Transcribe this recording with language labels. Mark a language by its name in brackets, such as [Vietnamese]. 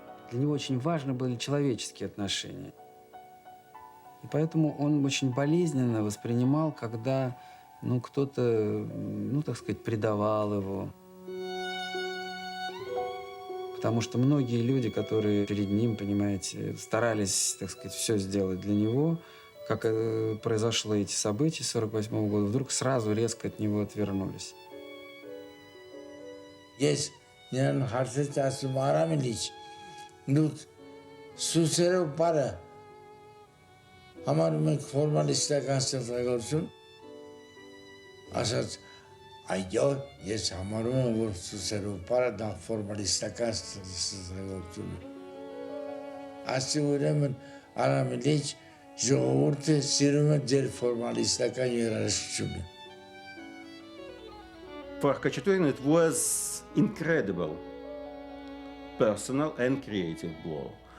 [Russian] Для него очень важны были человеческие отношения. И поэтому он очень болезненно воспринимал, когда кто-то, так сказать, предавал его. Потому что многие люди, которые перед ним, понимаете, старались, так сказать, все сделать для него, как произошло эти события 1948 года, вдруг сразу резко от него отвернулись. [Armenian] Ես նրան հարցեց ասում Արամ Իլիչ, նույն սուսերով բարը համարում ենք ֆորմալիստական ստեղծագործություն, ասաց այո, ես համարում եմ, որ սուսերով բարը դա ֆորմալիստական ստեղծագործություն է։ Ասի ուրեմն Արամ Իլիչ ժողովուրդը սիրում է ձեր ֆորմալիստական երաժշտությունը։ [English] For Khachaturian, it was incredible, personal and creative blow.